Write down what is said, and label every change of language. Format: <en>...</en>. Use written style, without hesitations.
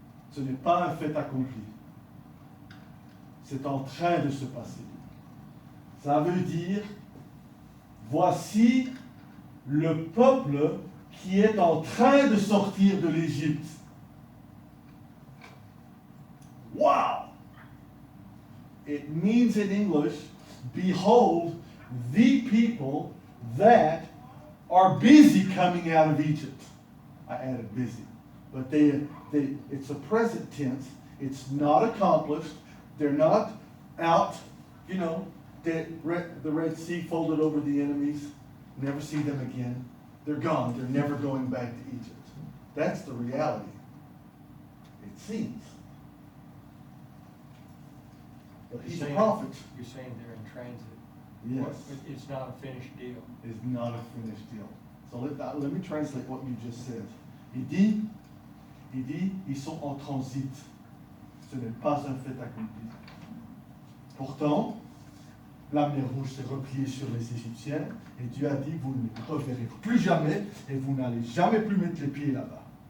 <fr>Ce n'est pas un fait accompli. C'est en train de se passer. Ça veut dire, voici le peuple qui est en train de sortir de l'Égypte.</fr> <en>Wow! It means in English, behold, the people that are busy coming out of Egypt. I added busy. But it's a present tense. It's not accomplished. They're not out, the Red Sea folded over the enemies. Never see them again. They're gone. They're never going back to Egypt. That's the reality. It seems. But he's a prophet. You're saying they're in transit. Yes. It's not a finished deal. It's not a finished deal. So let me translate what you just said.</en> <fr>Il dit, ils sont en transit. Ce n'est pas un fait accompli. Pourtant, la mer Rouge s'est repliée sur les Égyptiens et Dieu a dit, vous ne les reverrez plus jamais et vous n'allez jamais plus mettre les pieds là-bas.</fr>